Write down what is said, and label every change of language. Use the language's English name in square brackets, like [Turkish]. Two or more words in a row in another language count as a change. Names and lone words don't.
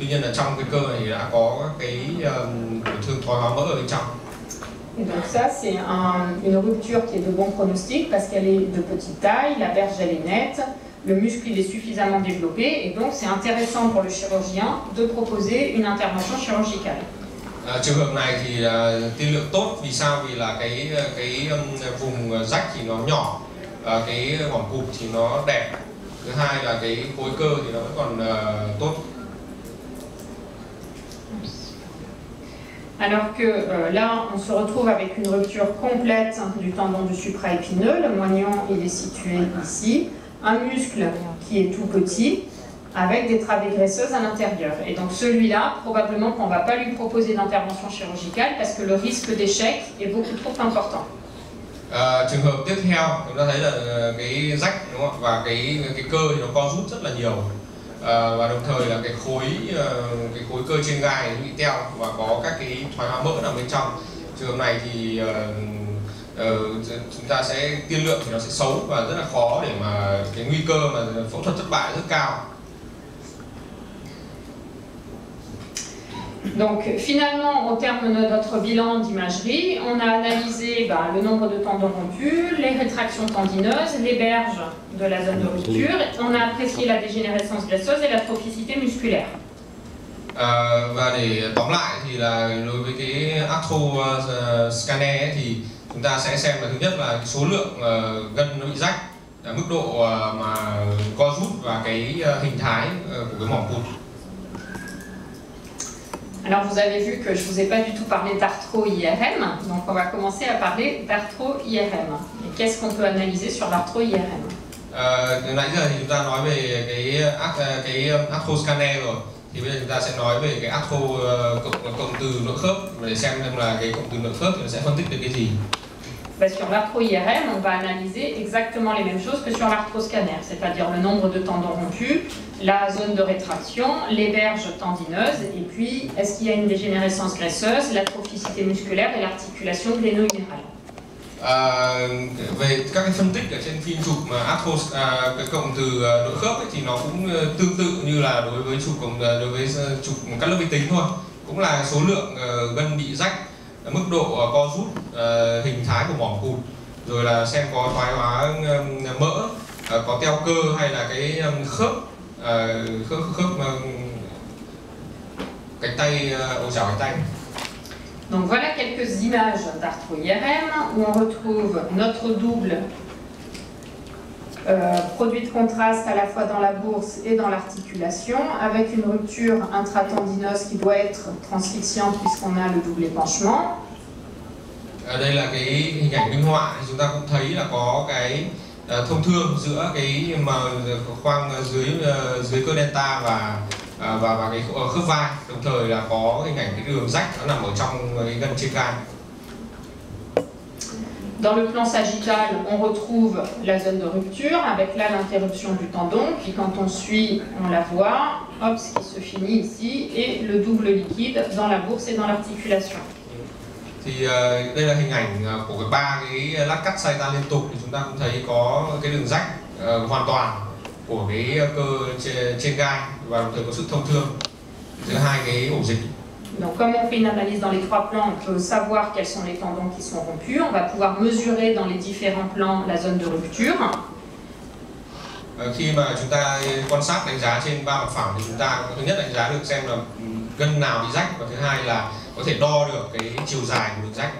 [Vietnamese] Tuy nhiên là trong cái cơ này thì đã có cái tổn thương thoái hóa mỡ ở bên trong. [French] Et donc ça, c'est une rupture qui est de bon pronostic parce qu'elle est de petite taille, la berge elle est nette, le muscle il est suffisamment développé et donc c'est intéressant pour le chirurgien de proposer une intervention chirurgicale. [Vietnamese] Trường hợp này thì tiên lượng tốt, vì sao? Vì là cái vùng rách thì nó nhỏ, cái mỏm cụt thì nó đẹp. Thứ hai là cái khối cơ thì nó vẫn còn tốt. [French] Alors que là, on se retrouve avec une rupture complète du tendon du supraépineux. Le moignon, il est situé ici. Un muscle qui est tout petit, avec des travées graisseuses à l'intérieur. Et donc celui-là, probablement qu'on ne va pas lui proposer d'intervention chirurgicale parce que le risque d'échec est beaucoup trop important. [Vietnamese] Trường hợp tiếp theo, chúng ta thấy là cái rách, đúng không? Và cái cơ thì nó co rút rất là nhiều. Và đồng thời là cái khối cơ trên gai bị teo và có các cái thoái hóa mỡ nằm bên trong. Trường hợp này thì chúng ta sẽ tiên lượng thì nó sẽ xấu và rất là khó để mà cái nguy cơ mà phẫu thuật thất bại rất cao. [French] Donc finalement, au terme de notre bilan d'imagerie, on a analysé le nombre de tendons rompus, les rétractions tendineuses, les berges de la zone de rupture, on a apprécié la dégénérescence graisseuse et la trophicité musculaire. [Vietnamese] Và để tóm lại thì là đối với cái [French] arthro scanner [Vietnamese] thì chúng ta sẽ xem là thứ nhất là số lượng gân nó bị rách, mức độ mà co rút và cái hình thái của cái mỏm cụt. [French] Alors vous avez vu que je ne vous ai pas du tout parlé d'arthro-IRM, donc on va commencer à parler d'arthro-IRM. Et qu'est-ce qu'on peut analyser sur l'arthro-IRM? [Vietnamese] Nãy giờ thì chúng ta nói về cái [French] arthro scanner [Vietnamese] rồi, thì bây giờ chúng ta sẽ nói về cái arthro cộng từ nội khớp để xem là cái cộng từ nội khớp thì nó sẽ phân tích được cái gì. [French] Sur l'arthro-IRM, on va analyser exactement les mêmes choses que sur l'arthroscanner, c'est-à-dire le nombre de tendons rompus, la zone de rétraction, les berges tendineuses, et puis est-ce qu'il y a une dégénérescence graisseuse, la trophicité musculaire et l'articulation gléno-humérale. [Vietnamese] Về các cái phân tích ở trên phim chụp arthro cái cộng từ nội khớp ấy, thì nó cũng tương tự như là đối với chụp cắt lớp vi tính thôi, cũng là số lượng gân bị rách, mức độ co rút, hình thái của mỏm cụt, rồi là xem có thoái hóa mỡ, có teo cơ hay là cái khớp cánh tay, ổ chảo cánh tay. [French] Donc voilà quelques images d'arthro-IRM où on retrouve notre double produit de contraste à la fois dans la bourse et dans l'articulation, avec une rupture intratendineuse qui doit être transfixiante puisqu'on a le double épanchement. [Vietnamese] Đây là cái hình ảnh minh họa, chúng ta cũng thấy là có cái thông thương giữa cái khoang dưới cơ delta và cái khớp vai, đồng thời là có hình ảnh cái đường rách nó nằm ở trong cái gân trên gai. [French] Dans le plan sagittal, on retrouve la zone de rupture avec là l'interruption du tendon, puis quand on suit, on la voit, hop, ce qui se finit ici, et le double liquide dans la bourse et dans l'articulation. [Vietnamese] Thì đây là hình ảnh của ba cái lát cắt sagittal liên tục, thì chúng ta cũng thấy có cái đường rách hoàn toàn của cái cơ trên gai và đồng thời có sự thông thương giữa hai cái ổ dịch. [French] Donc comme on fait une analyse dans les trois plans, on peut savoir quels sont les tendons qui sont rompus. On va pouvoir mesurer dans les différents plans la zone de rupture. [Vietnamese] Khi mà chúng ta quan sát đánh giá trên ba mặt phẳng thì chúng ta thứ nhất đánh giá được xem là gân nào bị rách, và thứ hai là có thể đo được cái chiều dài của đường rách.